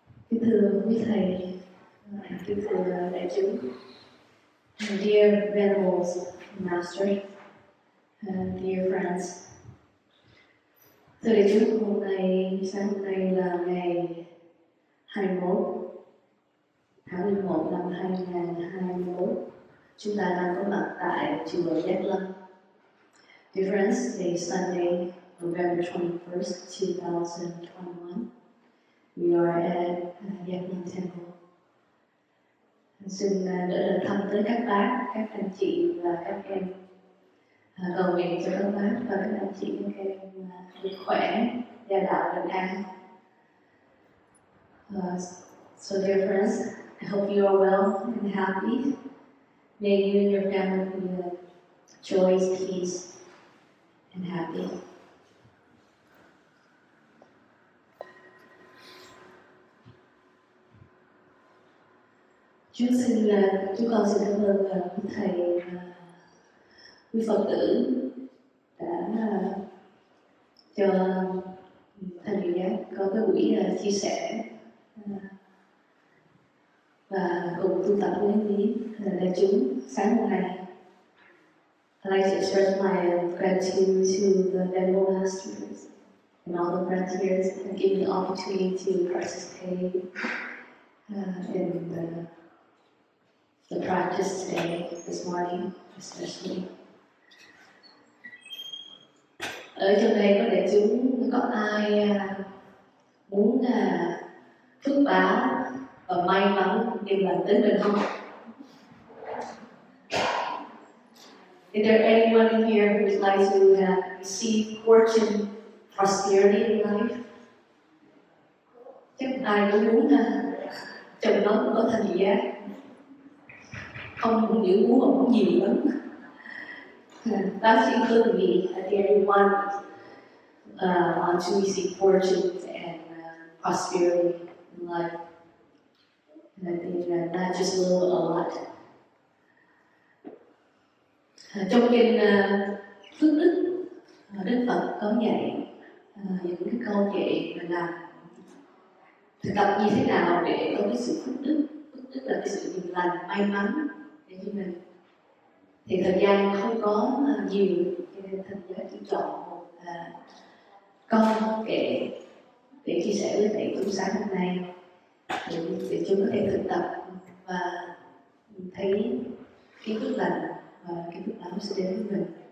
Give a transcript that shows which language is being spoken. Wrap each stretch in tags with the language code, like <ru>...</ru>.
<vi>Kính thưa quý thầy, kính thưa đại chúng,</vi> <en>dear venerables, master, dear friends.</en> <vi>Thưa đại chúng, sáng hôm nay là ngày 21 tháng 11 năm 2021. Chúng ta đang có mặt tại Chùa Giác Lâm.</vi> <en>Dear friends, today is Sunday, November 21st, 2021. We are at Giác Lâm Temple.</en> <vi>Xin gửi lời thăm tới các bác, các anh chị và các em cầu nguyện cho các bác và các anh chị các em được khỏe, gia đạo bình an.</vi> <en>So dear friends, I hope you are well and happy. May you and your family be joy, peace, and happy.</en> <vi>Chúng con xin cảm ơn quý thầy, quý Phật tử đã cho Thanh Diệu Giác có cái buổi chia sẻ và cùng tu tập với đại chúng sáng hôm nay.</vi> <en>I'd like to express my gratitude to the Venerable Masters and all the friends here and give me the opportunity to participate in the practice today, this morning especially.</en> <vi>Ở trong đây có đại chúng, có ai muốn phước báo và may mắn điềm lành đến mình không?</vi> <en>Is there anyone in here who would like to receive fortune, prosperity in life?</en> <vi>Chắc ai cũng muốn chồng nó cũng có Thanh Diệu Giác. Không những muốn mà muốn nhiều lắm.</vi> <en>That's including me. I think everyone wants to receive fortunes and prosperity in life. And I think not just a little, a lot.</en> <vi>Trong kinh Phước Đức, Đức Phật có dạy những cái câu dạy là thực tập như thế nào để có cái sự phước đức. Phước đức là cái sự điềm lành, may mắn để cho mình. Thì thời gian không có nhiều, cho nên Thanh Diệu chỉ chọn một câu kệ để chia sẻ với thầy trong sáng hôm nay, để chúng có thể thực tập và thấy cái phước lành và cái phước báo sẽ đến với mình.</vi>